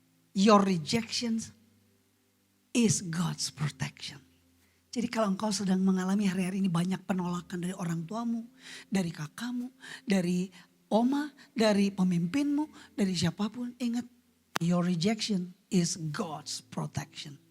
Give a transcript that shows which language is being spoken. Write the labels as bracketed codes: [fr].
[en] Your rejections is God's protection. [id] Jadi kalau engkau sedang mengalami hari-hari ini banyak penolakan dari orang tuamu, dari kakakmu, dari oma, dari pemimpinmu, dari siapapun. Ingat, [en] your rejection is God's protection.